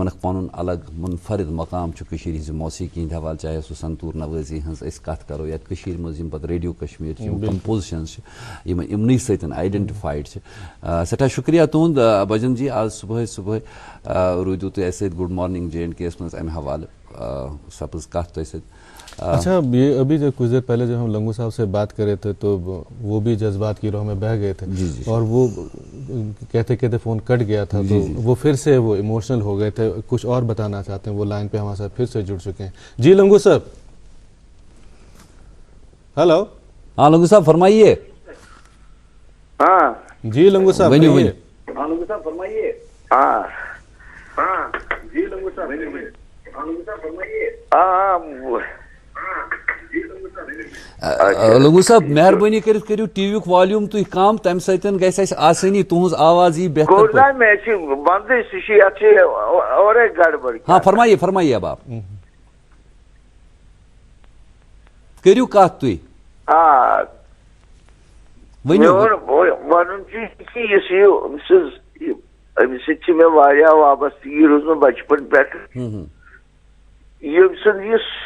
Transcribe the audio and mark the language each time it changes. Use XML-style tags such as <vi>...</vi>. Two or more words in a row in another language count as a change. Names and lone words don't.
<ks>اکھ پنُن الگ منفرد مقام چھُ کٔشیٖرِ ہِنٛزِ موسیٖقی ہِنٛدِ حوالہٕ چاہے سُہ سنتوٗر نوٲزی ہٕنٛز أسۍ کتھ کرو یا کٔشیٖرِ منٛز یِم پتہٕ ریڈیو کشمیٖر چھِ یِم کمپوزِشنز چھِ یِم یِمنٕے سۭتۍ آیڈینٹِفایڈ چھِ سٮ۪ٹھاہ شُکریہ تُہُنٛد بھجن جی آز صُبحٲے روٗدِو تُہۍ اَسہِ سۭتۍ</ks> <en>good morning</en> <ks>JNK یس منٛز امہِ حوالہٕ سپٕز کتھ تۄہہِ سۭتۍ</ks> <ur>اچھا یہ ابھی جو کچھ دیر پہلے جب ہم لنگو صاحب سے بات کر رہے تھے تو وہ بھی جذبات کی راہ میں بہہ گئے تھے اور وہ کہتے کہتے فون کٹ گیا تھا تو وہ پھر سے وہ ایموشنل ہو گئے تھے کچھ اور بتانا چاہتے ہیں وہ لائن پہ ہمارے ساتھ پھر سے جڑ چکے ہیں جی لنگو صاحب ہلو ہاں لنگو صاحب فرمائیے ہاں جی لنگو صاحب فرمائیے ہاں جی لنگو صاحب</ur> <ks>لنگو صاحب مہربٲنی کٔرِتھ کٔرِو ٹی وی یُک والیوٗم تُہۍ کم تمہِ سۭتۍ گژھِ اَسہِ آسٲنی تُہنٛز آواز یی بہتر</ks> <ur>ہاں فرمائیے اب آپ</ur> <ks>کٔرِو کتھ تُہۍ ؤنِو ونُن چھُ کہِ یُس أمِس سۭتۍ چھِ مےٚ واریاہ وابستگی روٗزمٕژ بچپن پٮ۪ٹھٕ ییٚمہِ سُنٛد یُس</ks>